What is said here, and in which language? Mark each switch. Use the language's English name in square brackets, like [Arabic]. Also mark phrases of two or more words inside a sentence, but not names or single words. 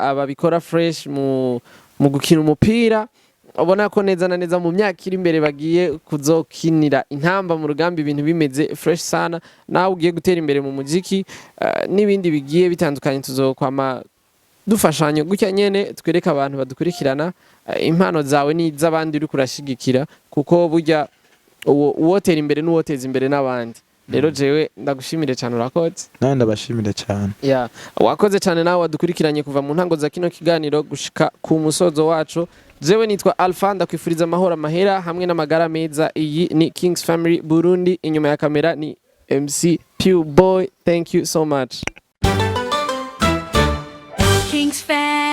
[Rundi] ababikora fresh mu gukina umupira ubona ko neza na neza mu myaka iri imbere bagiye kuzokinira intamba mu rugamba ibintu bimeze fresh sana nawe ugiye gutera imbere mu muziki n'ibindi bigiye bitandukanye tuzokwama dufashanya gutya nyene twereka abantu badukurikirana impano zawe ni z'abandi uri kurashigikira kuko burya uwotera imbere n'uwoteza imbere n'abandi rero jewe ndagushimire cyane urakoze nawe ndabashimire cyane wakoze cyane nawe wadukurikiranye kuva mu ntango za kino kiganiro gushika ku musozo wacu jewe nitwa Alpha ndakwifuriza amahoro amahera hamwe n'amagara meza iyi ni Kings Family Burundi inyuma ya kamera ni MC Pew Boy [English] thank you so much [Rundi] Kings Family